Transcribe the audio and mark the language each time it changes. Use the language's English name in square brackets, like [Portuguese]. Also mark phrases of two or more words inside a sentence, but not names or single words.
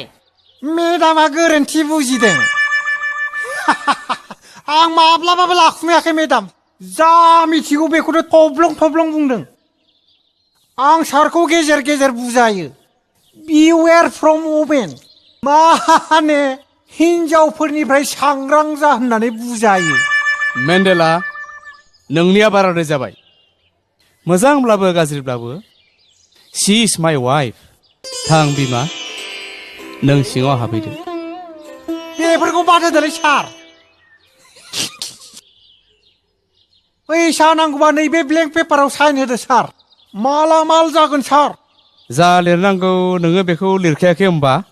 [Bodo] मेडामा गोरोन्थि बुजिदों आं माब्लाबाबो लाखुमायाखै मेडाम जा मिथिगौ बेखौनो थब्लं बुंदों आं सारखौ गेजेर गेजेर बुजायो [English] beware from women [Bodo] माने हिनजावफोरनिफ्राय सांग्रां जा होननानै बुजायो मेन्डेला नोंनिया बाराद्राय जाबाय मोजांब्लाबो गाज्रिब्लाबो [English] she is my wife [Bodo] थां बिमा नों सिङाव हाबहैदो बेफोरखौ बाद होदोलै सार फैसा नांगौबा नैबे ब्लेंक पेपाराव साइन होदो सार माला माल जागोन सार जा लिरनांगौ नोङो बेखौ लिरखायाखै होमबा